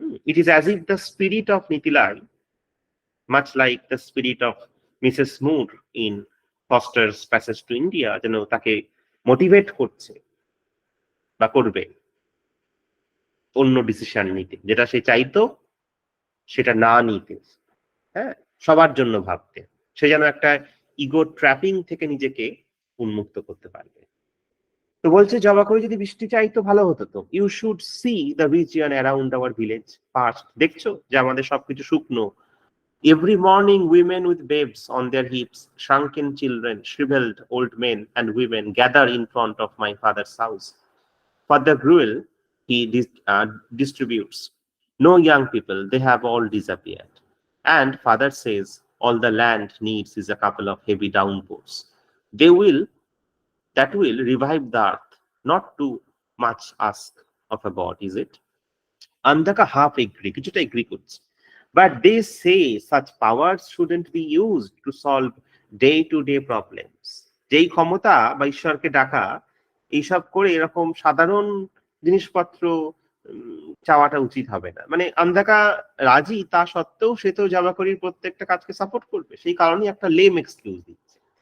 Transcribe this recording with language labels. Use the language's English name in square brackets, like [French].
[English] it is as if the spirit of নীতিলাই, much like the spirit of Mrs Moore in Forster's Passage to India, [Bangla] যেন তাকে motivate করছে বা করবে অন্য decision নিতে, যেটা সে চাইতো সেটা না নিতে, হ্যাঁ, সবার জন্য ভাবতে। সে যেন একটা ইগো ট্র্যাপিং থেকে নিজেকে উন্মুক্ত করতে পারবে। তো বলছে জবা করে যদি বৃষ্টি চাইতো ভালো হতো তো। [English] You should see the region around our village past. [Bangla] দেখছো যে আমাদের সবকিছু শুকনো। [English] Every morning, women with babes on their hips, shrunken children, shriveled old men and women gather in front of my father's house. For the gruel he distributes. No young people, they have all disappeared. And father says all the land needs is a couple of heavy downpours. That will revive the earth. Not too much ask of a god, is it? Andaka half agree, [Bangla] কিছুটা agree করছে। [English] But they say such powers shouldn't be used to solve day-to-day problems. [Bangla] যেই ক্ষমতা বা ঈশ্বরকে ডাকা, এইসব করে এরকম সাধারণ জিনিসপত্র চাওয়াটা উচিত হবে না। মানে আন্দাকা রাজি, তা সত্ত্বেও সে তো জামাকরির প্রত্যেকটা কাজকে সাপোর্ট করবে, সেই কারণেই একটা লেম এক্সকিউজ দিচ্ছে।